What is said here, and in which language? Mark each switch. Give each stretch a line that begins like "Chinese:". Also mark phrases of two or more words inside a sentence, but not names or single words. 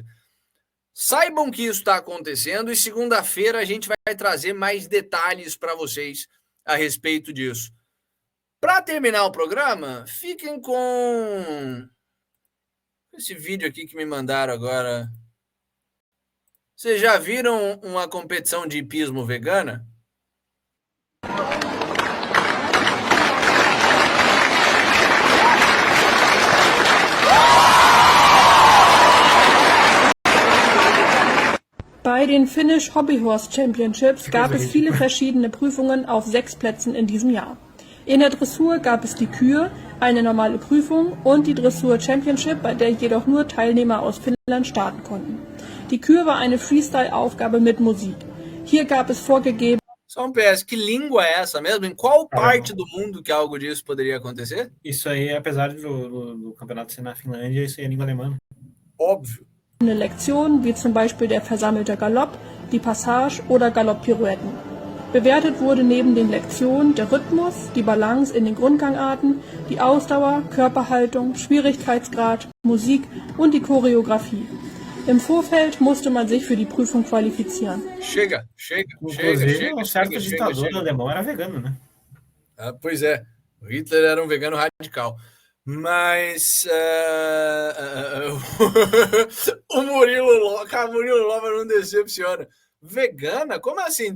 Portuguese: Saibam que isso está acontecendo e segunda-feira a gente vai trazer mais detalhes para vocês a respeito disso. Para terminar o programa, fiquem com esse vídeo aqui que me mandaram agora. Vocês já viram uma competição de hipismo vegana?
German: Bei den Finnish Hobbyhorse Championships gab es viele verschiedene Prüfungen auf 6 Plätzen in diesem Jahr. In der Dressur gab es die Kür, eine normale Prüfung und die Dressur Championship, bei der jedoch nur Teilnehmer aus Finnland starten konnten. Die Kür war eine Freestyle-Aufgabe mit Musik. Hier gab es vorgegeben...
Portuguese: Só um PS, que língua é essa mesmo? Em qual parte do mundo que algo disso poderia acontecer? Isso aí, apesar do campeonato ser na Finlândia, isso aí é língua alemã. Óbvio.
German: Lektionen, wie zum Beispiel der versammelte Galopp, die Passage oder Galopppirouetten. Bewertet wurde neben den Lektionen der Rhythmus, die Balance in den Grundgangarten, die Ausdauer, Körperhaltung, Schwierigkeitsgrad, Musik und die Choreografie. Im Vorfeld musste man sich für die Prüfung qualifizieren.
Portuguese: Chega. Um certo ditador alemão era vegano, né? Ah, pois é, o Hitler era um vegano radical. Mas o Murilo Lova não decepciona. Vegana? Como assim?